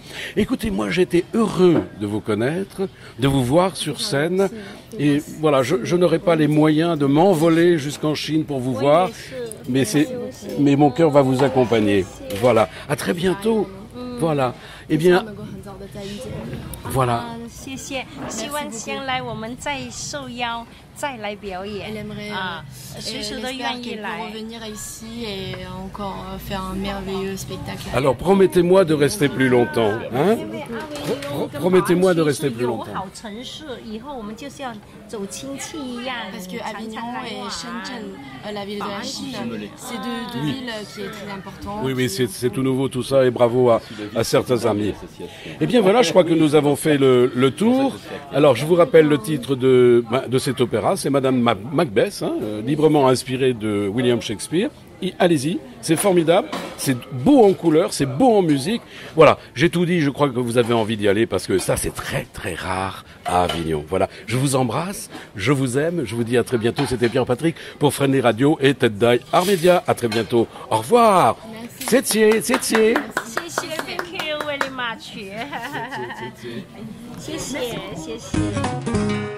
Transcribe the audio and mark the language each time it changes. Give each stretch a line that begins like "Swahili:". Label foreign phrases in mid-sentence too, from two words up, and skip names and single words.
French: Écoutez, moi, j'étais heureux de vous connaître, de vous voir sur scène. Et voilà, je n'aurai pas les moyens de m'envoler jusqu'en Chine pour vous voir. Mais mon cœur va vous accompagner. Voilà. À très bientôt. Voilà. Eh bien, voilà.
Chinese: 谢谢，希望将来我们再受邀再来表演。随时都愿意来。
French: revenir ici et encore faire un merveilleux spectacle. Alors promettez-moi de rester plus longtemps, hein? Promettez-moi de rester plus longtemps.
Chinese: 好城市，以后我们就是要走亲戚一样。
French: Parce que Avignon et Shenzhen, la ville de la Chine, c'est deux villes qui est très importantes. Oui, c'est tout nouveau tout ça et bravo à certains amis. Eh bien voilà, je crois que nous avons fait le tour. Alors je vous rappelle le titre de cet opéra, c'est Madame Macbeth, librement inspiré de William Shakespeare. Allez-y, c'est formidable, c'est beau en couleur, c'est beau en musique. Voilà, j'ai tout dit, je crois que vous avez envie d'y aller parce que ça c'est très très rare à Avignon. Voilà, je vous embrasse, je vous aime, je vous dis à très bientôt. C'était Pierre-Patrick pour Friendly Radio et Ted Dai Art Media. À très bientôt, au revoir.
Chinese: 谢谢。谢谢 ，
English: Thank you very much
Chinese: 谢谢。